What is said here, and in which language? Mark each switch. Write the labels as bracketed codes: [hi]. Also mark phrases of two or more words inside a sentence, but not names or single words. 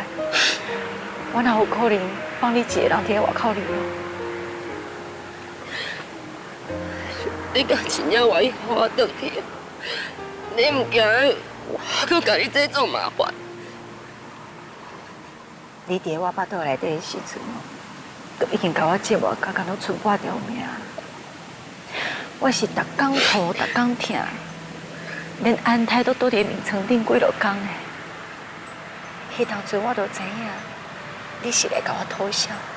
[nan] 我哪有可能放你一个人伫外口流浪？你敢真正愿意和我回去？你唔惊我搁甲你制造麻烦？你伫我巴肚内底的时阵， 都已经甲我折磨，甲到剩半条命。我是逐工吐，逐工痛，连安泰都倒伫眠床顶几落工的。迄当阵我就知影，你是来甲我偷笑。